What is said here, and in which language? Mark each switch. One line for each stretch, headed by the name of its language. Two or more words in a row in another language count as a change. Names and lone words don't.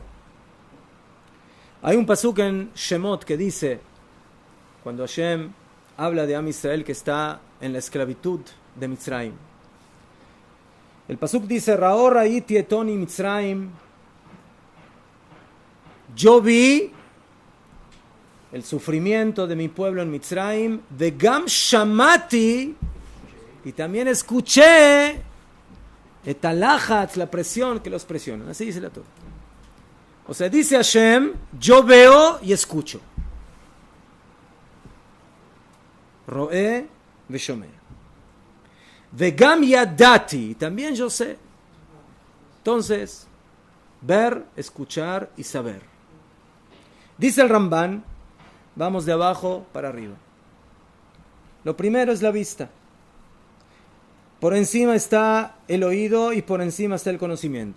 Spanish: Hay un pasuk en Shemot que dice, cuando Hashem habla de Am Israel que está en la esclavitud de Mitzrayim, el pasuk dice,
Hebrew: ראה ראיתי את עני מצרים,
Spanish: yo vi el sufrimiento de mi pueblo en Mitzrayim,
Hebrew: וגם שמעתי,
Spanish: y también escuché
Hebrew: את הלחץ,
Spanish: la presión que los presionan. Así dice la Torah. O sea, dice Hashem, yo veo y escucho.
Hebrew: רואה ושומע. וגם ידעתי,
Spanish: también yo sé. Entonces, ver, escuchar y saber. Dice el Ramban, vamos de abajo para arriba. Lo primero es la vista. Por encima está el oído y por encima está el conocimiento.